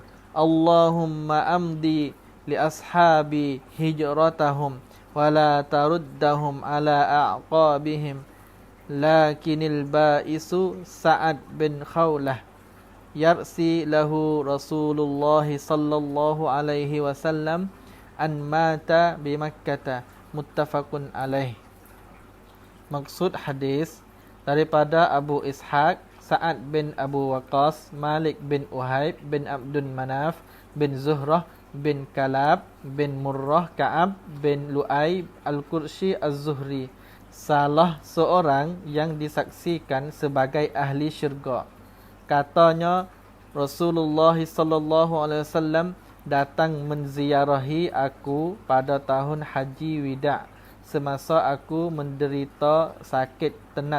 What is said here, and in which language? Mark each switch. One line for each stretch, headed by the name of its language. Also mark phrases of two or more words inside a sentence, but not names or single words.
Arabic: اللهم أمض لأصحابي هجرتهم ولا تردهم على أعقابهم. لكن البائس سعد بن خولة يرثي له رسول الله صلى الله عليه وسلم أن مات بمكة، متفق عليه.
Malay: Maksud hadis daripada Abu Ishaq Sa'ad bin Abu Waqqas, Malik bin Uhayb bin Abdun Manaf bin Zuhrah bin Kalab bin Murrah Ka'ab bin Lu'ay al-Qurshi az-Zuhri, salah seorang yang disaksikan sebagai ahli syurga. Katanya Rasulullah
Arabic: صلى الله عليه وسلم
Malay: datang menziarahi aku pada tahun Haji Wida' semasa aku menderita sakit tenat.